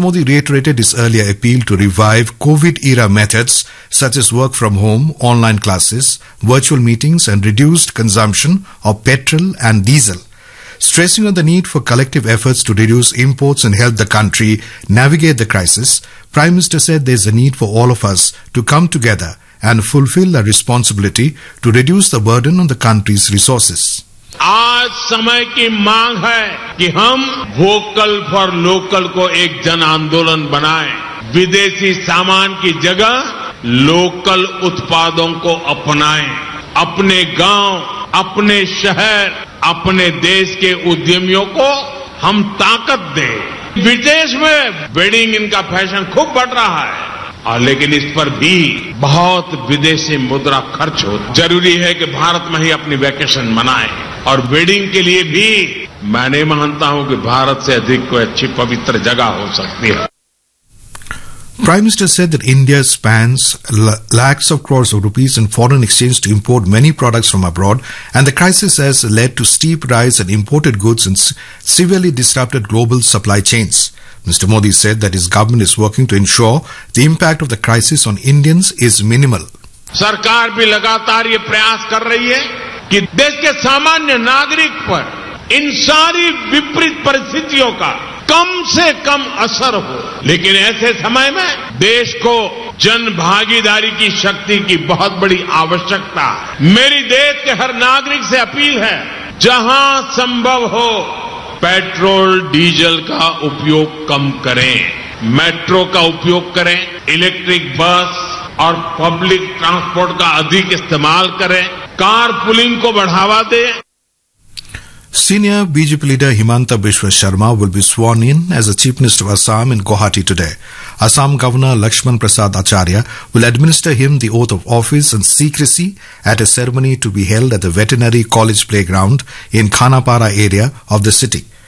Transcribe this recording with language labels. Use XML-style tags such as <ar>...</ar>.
<en>Modi reiterated his earlier appeal to revive COVID-era methods such as work from home, online classes, virtual meetings and reduced consumption of petrol and diesel, stressing on the need for collective efforts to reduce imports and help the country navigate the crisis. Prime Minister said there is a need for all of us to come together and fulfill our responsibility to reduce the burden on the country's resources.</en> <hi>आज समय की मांग है कि हम vocal for local को एक जन आंदोलन बनाएं, विदेशी सामान की जगह लोकल उत्पादों को अपनाएं, अपने गांव, अपने शहर, अपने देश के उद्यमियों को हम ताकत दें। विदेश में वेडिंग इनका फैशन खूब बढ़ रहा है और लेकिन इस पर भी बहुत विदेशी मुद्रा खर्च हो, जरूरी है कि भारत में ही अपनी वैकेशन मनाएं और वेडिंग के लिए भी मैं नहीं मानता हूं कि भारत से अधिक कोई अच्छी पवित्र जगह हो सकती है.</hi> <en>Prime Minister said that India spends lakhs of crores of rupees in foreign exchange to import many products from abroad, and the crisis has led to steep rise in imported goods and severely disrupted global supply chains. Mr. Modi said that his government is working to ensure the impact of the crisis on Indians is minimal.</en> <hi>सरकार भी लगातार ये प्रयास कर रही है कि देश के सामान्य नागरिक पर इन सारी विपरीत परिस्थितियों का कम से कम असर हो, लेकिन ऐसे समय में देश को जन भागीदारी की शक्ति की बहुत बड़ी आवश्यकता. मेरी देश के हर नागरिक से अपील है, जहां संभव हो पेट्रोल डीजल का उपयोग कम करें, मेट्रो का उपयोग करें, इलेक्ट्रिक बस और पब्लिक ट्रांसपोर्ट का अधिक इस्तेमाल करें, कार पुलिंग को बढ़ावा दें.</hi> <en>Senior BJP leader Himanta Biswa Sarma will be sworn in as the Chief Minister of Assam in Guwahati today. Assam Governor Lakshman Prasad Acharya will administer him the oath of office and secrecy at a ceremony to be held at the Veterinary College playground in Khanapara area of the city.</en>